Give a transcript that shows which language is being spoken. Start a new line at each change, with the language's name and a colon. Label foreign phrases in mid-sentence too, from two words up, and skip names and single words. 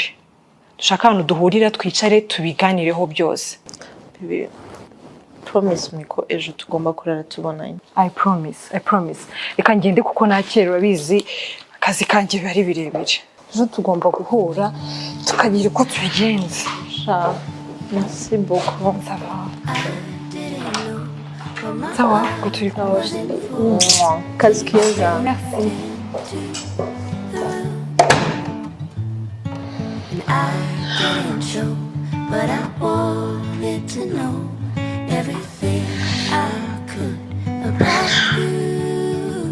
Kinyarwanda: Dushaka hano duhurira twicare tubiganireho byose. Bibi
English: promise me
Kinyarwanda: ko ejo tugomba kurara tubonanye.
English: I promise.
Kinyarwanda: Reka ngende kuko nakera urabizi akazi kanjye bari birebire. Ejo tugomba guhura tukagira uko tubigenza. Sha.
French: Merci beaucoup. Ça va, que tu
Kinyarwanda: Kazi keza.
French: Merci.
English: I didn't show, but I wanted to know everything I could about you.